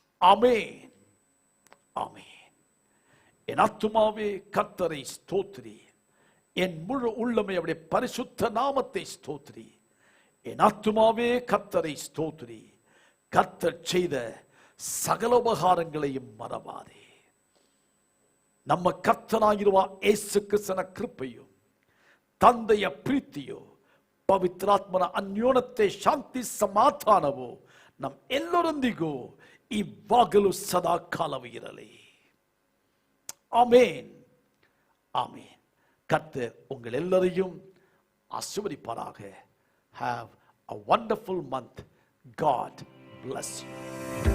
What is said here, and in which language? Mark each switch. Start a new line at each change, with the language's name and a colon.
Tamil: ஆமென், ஆமென். என் ஆத்துமாவே கர்த்தரை ஸ்தோத்திரி, என் முழு உள்ளமே அவருடைய பரிசுத்த நாமத்தை ஸ்தோத்திரி. என் ஆத்துமாவே கர்த்தரை ஸ்தோத்திரி, கர்த்தர் செய்த சகல உபகாரங்களையும் மறவாதே.
Kannada: ನಮ್ಮ ಕರ್ತನಾಗಿರುವ ಯೇಸು ಕ್ರಿಸ್ತನ ಕೃಪೆಯು, ತಂದೆಯ ಪ್ರೀತಿಯು, ಪವಿತ್ರಾತ್ಮನ ಅನ್ಯೋನ್ಯತೆ, ಶಾಂತಿ, ಸಮಾಧಾನವು ನಮ್ಮ ಎಲ್ಲರೊಂದಿಗೂ ಇವಾಗಲೂ ಸದಾ ಕಾಲವೂ ಇರಲಿ.
Tamil: ஆமென், ஆமென். கர்த்தர் உங்கள் எல்லாரையும் ஆசீர்வதிப்பாராக.
English: Have a wonderful month. God bless you.